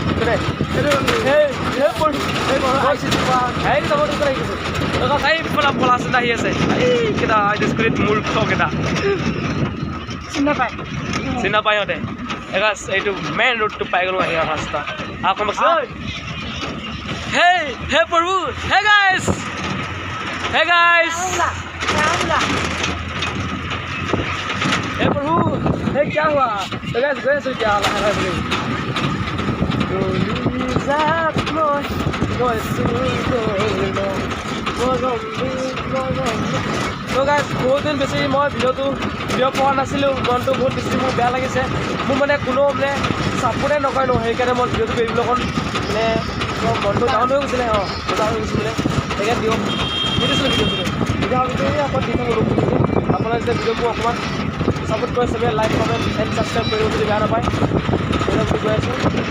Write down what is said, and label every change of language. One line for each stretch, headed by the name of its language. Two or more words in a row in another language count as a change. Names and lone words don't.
Assamese: পলাচোন আহি আছে এইকেইটা স্কুলত মূৰ্খকেইটা চিনি নাপায় সিহঁতে এইটো
English: main road
Assamese: পাই গ'লো আহি ৰাস্তা আকৌ হে প্ৰভু হে গাইছ
Hindi: हे प्रभु हे क्या हुआ तो गाइस गए सो क्या हाल है तो गाइस बहुत दिन
Assamese: बेছি মই ভিডিঅ' পোৱা নাছিলোঁ মনটো বহুত বেছি মোৰ বেয়া লাগিছে মোৰ মানে কোনো মানে ছাপোৰ্টে নকৰে ন সেইকাৰণে মই ভিডিঅ'টো কৰিবলৈ অকণ মানে মনটো ডাউন হৈ গৈছিলে ডাউন হৈ গৈছিলে সেইকাৰণে দিয়ক দিছিলোঁ ভিডিঅ'টো এতিয়া আকৌ দি থাকোঁ আপোনাৰ যেতিয়া ভিডিঅ'বোৰ অকণমান ছাপোৰ্ট কৰে চবে
English: like comment and subscribe
Assamese: কৰিব যদি বেয়া নাপায় সেইবিলাক বুলি কৈ আছোঁ